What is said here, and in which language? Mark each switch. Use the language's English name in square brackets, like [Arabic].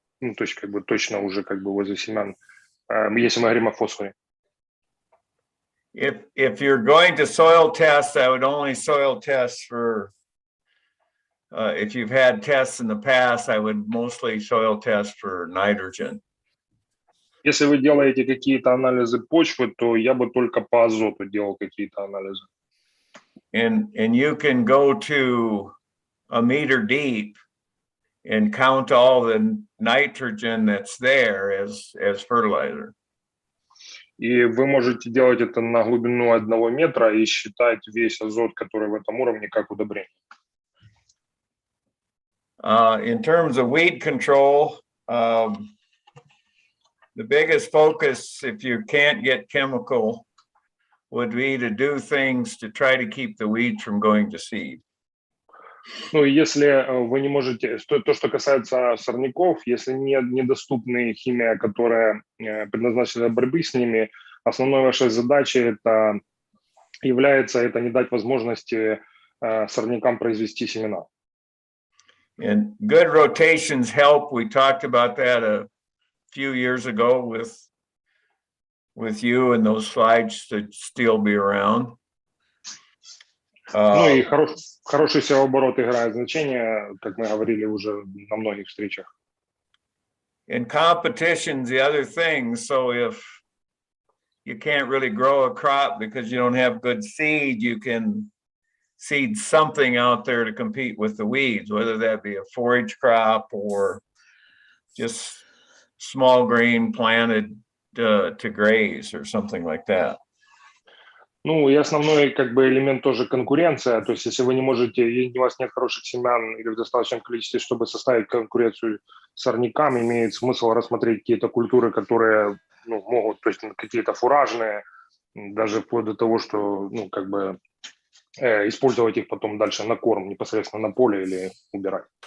[Russian] Ну, то есть как бы точно уже как бы возле семян, если мы говорим о фосфоре. [English] If you're going to soil test, I would only soil test for, if you've had tests in the past, I would mostly soil test for nitrogen. [Russian] Если вы делаете какие-то анализы почвы, то я бы только по азоту делал какие-то анализы. [English] And you can go to a meter deep and count all the nitrogen that's there as fertilizer. [Russian] И вы можете делать это на глубину 1 метра и считать весь азот, который в этом уровне, как удобрение. [English] In terms of weed control, the biggest focus, if you can't get chemical, would be to do things to try to keep the weeds from going to seed. [Russian] Ну, если вы не можете, то, что касается сорняков, если недоступна химия, которая предназначена для борьбы с ними, основной вашей задачей является не дать возможности сорнякам произвести семена. [English] And good rotations help. We talked about that a few years ago with you, and those slides should still be around. [Russian] Ну и хороший севооборот играет значение, как мы говорили уже на многих встречах. [English] In competitions, the other thing, so if you can't really grow a crop because you don't have good seed, you can seed something out there to compete with the weeds, whether that be a forage crop or just small grain planted to graze or something like that. [Russian] Ну и основной элемент тоже конкуренция. То есть если вы не можете, у вас нет хороших семян или в достаточном количестве, чтобы составить конкуренцию сорнякам, имеет смысл рассмотреть какие-то культуры, которые могут, то есть какие-то фуражные, даже вплоть до того, что использовать их потом дальше на корм непосредственно на поле или убирать.